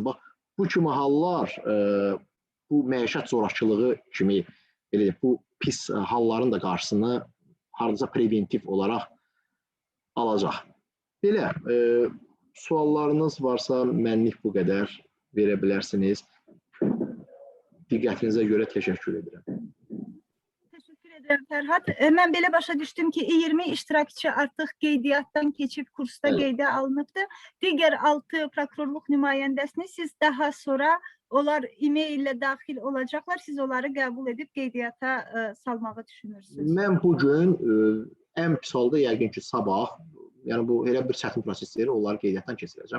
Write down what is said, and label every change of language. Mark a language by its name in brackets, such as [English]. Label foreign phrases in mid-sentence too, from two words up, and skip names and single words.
[Azerbaijani] Bax, bu kimi hallar, bu məişət zorakılığı kimi, bu pis halların da qarşısını hardasa preventiv olaraq alacaq. Belə, suallarınız varsa mənlik bu qədər verə bilərsiniz. Diqqətinizə görə təşəkkür edirəm. [Turkish] Teşekkür ederim Ferhat. [Azerbaijani] Ben belə başa düşdüm ki 20 iştirakçı artıq qeydiyyatdan keçib kursda qeydə alınıbdır. Digər 6 prokurorluq nümayəndəsini siz daha sonra onlar e-mail ilə daxil olacaqlar. Siz onları qəbul edib qeydiyyata salmağı düşünürsünüz. Mən bugün ən pis halda yəqin ki sabah, yəni bu elə bir çətin prosesdir, onları qeydiyyatdan keçirəcəm.